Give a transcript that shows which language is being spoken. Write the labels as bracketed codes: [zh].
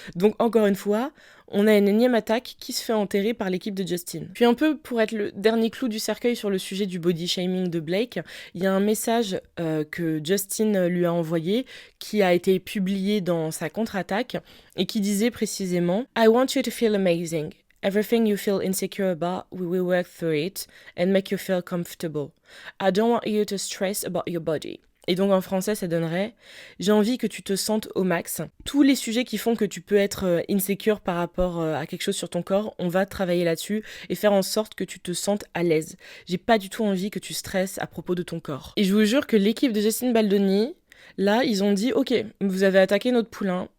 [fr] Donc encore une fois, on a une énième attaque qui se fait enterrer par l'équipe de Justin. Puis un peu pour être le dernier clou du cercueil sur le sujet du body shaming de Blake, il y a un message que Justin lui a envoyé qui a été publié dans sa contre-attaque et qui disait précisément « [en] I want you to feel amazing. Everything you feel insecure about, we will work through it and make you feel comfortable. I don't want you to stress about your body. [fr] » Et donc en français, ça donnerait « J'ai envie que tu te sentes au max. Tous les sujets qui font que tu peux être insecure par rapport à quelque chose sur ton corps, on va travailler là-dessus et faire en sorte que tu te sentes à l'aise. J'ai pas du tout envie que tu stresses à propos de ton corps. » Et je vous jure que l'équipe de Justin Baldoni, là, ils ont dit « Ok, vous avez attaqué notre poulain.